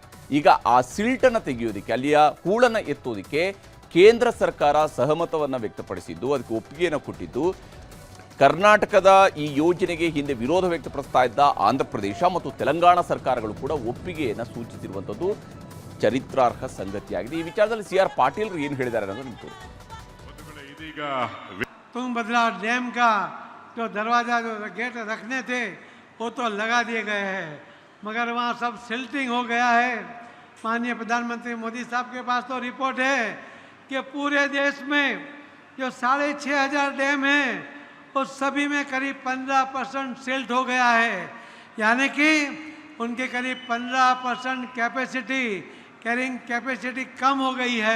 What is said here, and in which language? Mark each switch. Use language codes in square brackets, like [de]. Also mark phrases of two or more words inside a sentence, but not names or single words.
[kn] ಈಗ ಆ ಸಿಲ್ಟನ್ನು ತೆಗೆಯೋದಕ್ಕೆ, ಅಲ್ಲಿಯ ಹೂಳನ್ನು ಎತ್ತೋದಕ್ಕೆ ಕೇಂದ್ರ ಸರ್ಕಾರ ಸಹಮತವನ್ನು ವ್ಯಕ್ತಪಡಿಸಿದ್ದು, ಅದಕ್ಕೆ ಒಪ್ಪಿಗೆಯನ್ನು ಕೊಟ್ಟಿದ್ದು. ಕರ್ನಾಟಕದ ಈ ಯೋಜನೆಗೆ ಹಿಂದೆ ವಿರೋಧ ವ್ಯಕ್ತಪಡಿಸ್ತಾ ಇದ್ದ ಆಂಧ್ರ ಪ್ರದೇಶ ಮತ್ತು ತೆಲಂಗಾಣ ಸರ್ಕಾರಗಳು ಕೂಡ ಒಪ್ಪಿಗೆಯನ್ನು ಸೂಚಿಸಿರುವಂಥದ್ದು ಚರಿತ್ರಾರ್ಹ ಸಂಗತಿಯಾಗಿದೆ. ಈ ವಿಚಾರದಲ್ಲಿ CR ಪಾಟೀಲ್ ಏನು ಹೇಳಿದ್ದಾರೆ ಅನ್ನೋದು ನಿಮ್ಗೆ ಇದೀಗ [hi] तुंगभद्रा डैम का जो दरवाज़ा जो गेट रखने थे वो तो लगा दिए गए हैं, मगर वहाँ सब सिल्टिंग हो गया है। माननीय प्रधानमंत्री मोदी साहब के पास तो रिपोर्ट है कि पूरे देश में जो 6500 डैम हैं उस सभी में करीब 15% सिल्ट हो गया है, यानी कि उनके करीब 15% कैपेसिटी, [en] carrying capacity [hi] कम हो गई है।